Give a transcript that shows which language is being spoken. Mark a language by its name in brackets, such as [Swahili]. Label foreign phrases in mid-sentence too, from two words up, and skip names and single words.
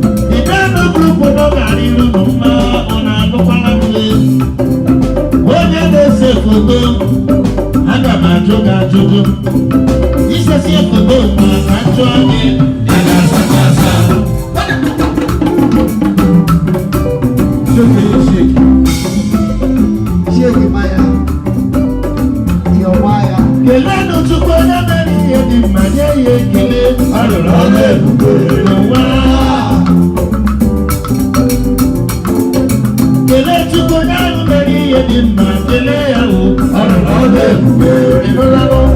[English] The Ghana group [Igbo] nọ gara iru nụ mma, ọ na-agụkwara m ihe. Onye na-ese foto, aga m ajụ gị ajụjụ. Isesi foto ma ka m jụọ gị, a ga-asa gị asa. [English] Shake, shake. Shake, Maya. Your wire. [Igbo] Kelenụ Chukwu onye mere ihe dị mma, nye ya ekele. Ọ rụrụ ọrụ ebube n'ụwa. Kelee Chukwu onye ahụ mere ihe dị mma, kelee ya o. Ọ rụrụ ọrụ ebube. Ị nụla m?